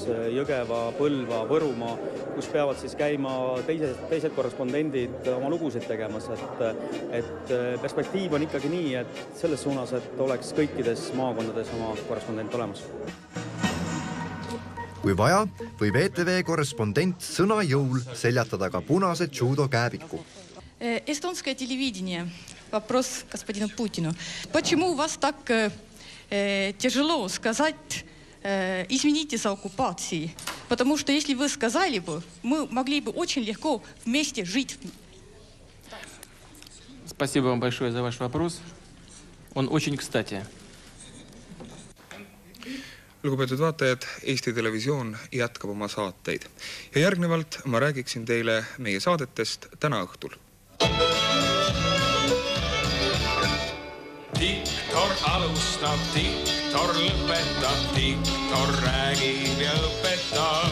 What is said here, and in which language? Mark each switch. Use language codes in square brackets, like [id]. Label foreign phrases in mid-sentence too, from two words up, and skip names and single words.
[et] Jõgeva, Põlva, Võrumaa, kus peavad siis käima teised korrespondendid oma lugusid tegemas. Et perspektiiv on ikkagi nii, et selles suunas, et oleks kõikides maakondades oma korrespondent olemas. Kui vaja, võib ETV korrespondent sõna jõul seljatada ka punase judo kääbiku. [ru] Эстонское телевидение. Вопрос господину Путину. Почему у вас так тяжело сказать «извините за оккупацию»? Потому что если вы сказали бы, мы могли бы очень легко вместе жить. Спасибо вам большое за ваш вопрос. Он очень кстати. [et] Lugupeetud vaatajad, Eesti Televisioon jätkab oma saateid. Ja järgnevalt ma räägiksin teile meie saadetest täna õhtul. Diktor alustab, diktor lõpetab, diktor räägib ja õpetab.